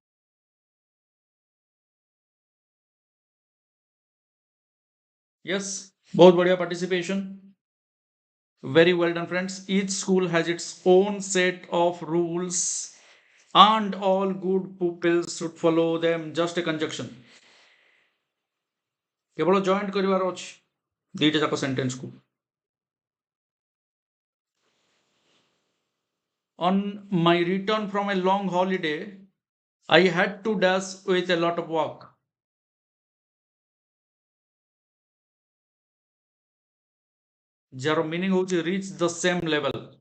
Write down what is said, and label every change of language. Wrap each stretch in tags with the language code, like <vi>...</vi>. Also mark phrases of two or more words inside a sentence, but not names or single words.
<en>Yes, both बढ़िया participation. Very well done, friends. Each school has its own set of rules and all good pupils should follow them. Just a conjunction.</en> <or>କେବଳ ଜଏଣ୍ଟ କରିବାର ଅଛି ଦିଟା ଯାକ ସେଣ୍ଟେନ୍ସ କୁ.</or> <en>On my return from a long holiday, I had to dash with a lot of work.</en> <or>ଯାହାର meaning ହେଉଛି</or> <en>reach the same level.</en>